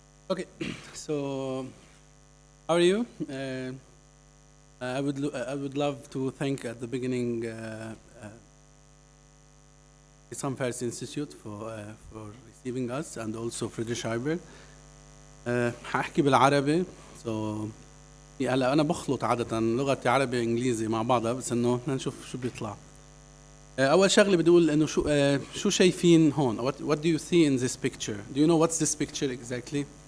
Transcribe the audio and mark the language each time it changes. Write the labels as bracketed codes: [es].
[en] Okay, so how are you? I would love to thank at the beginning Issam Fars Institute for receiving us, and also Friedrich-Ebert. [ar] هحكي بالعربي. So هلا أنا بخلط عادة لغتي عربي إنجليزي مع بعضها، بس إنه نشوف شو بيطلع. أول شغلة بدي أقول إنه شو شايفين هون. [en] What do you see in this picture? Do you know what's this picture exactly?